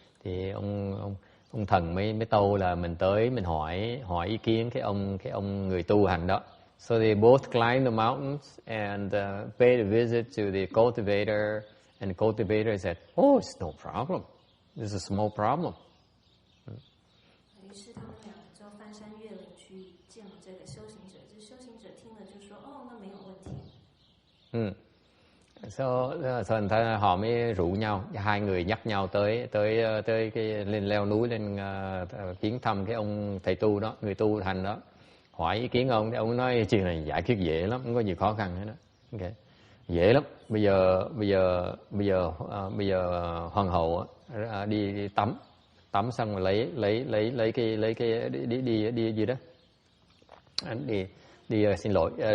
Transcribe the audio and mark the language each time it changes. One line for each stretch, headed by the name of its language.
Vietnamese: Thì ông thần mới tâu là mình tới mình hỏi ý kiến cái ông người tu hành đó.
English: So they both climbed the mountains and paid a visit to the cultivator, and the cultivator said, "Oh, it's no problem. This is a small problem."
Chinese: 于是他们两个就翻山越岭去见了这个修行者。这修行者听了就说：“哦，那没有问题。”
Vietnamese: Thành ra họ mới rủ nhau, hai người dắt nhau tới cái leo núi lên viếng thăm cái ông thầy tu đó, người tu hành đó, hỏi ý kiến ông. Ông nói chuyện này giải quyết dễ lắm, không có gì khó khăn hết đó. Okay. Dễ lắm. Bây giờ hoàng hậu đi tắm xong rồi lấy cái đi gì đó, xin lỗi,